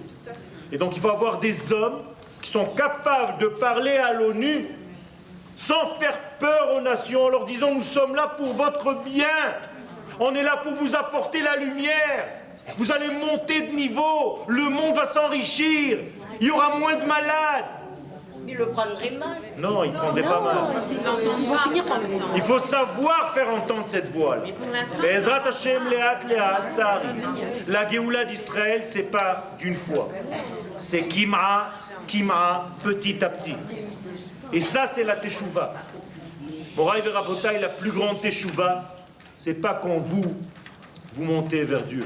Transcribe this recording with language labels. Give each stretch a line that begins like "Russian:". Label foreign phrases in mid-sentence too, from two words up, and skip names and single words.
French: Et donc il faut avoir des hommes qui sont capables de parler à l'ONU sans faire peur aux nations, en leur disant nous sommes là pour votre bien, on est là pour vous apporter la lumière, vous allez monter de niveau, le monde va s'enrichir, il y aura moins de malades. Il le prendrait mal. Non, il ne prendrait pas mal. Ils vont finir par le prendre. Il faut savoir faire entendre cette voix.
Hebrew: בעזרת השם, לאט לאט,
French: ça arrive. La Géoula d'Israël, c'est pas d'une fois. C'est kim'a, petit à petit. Et ça, c'est la teshuva. Moraï et Rabotaï, la plus grande teshuva, c'est pas quand vous montez vers Dieu.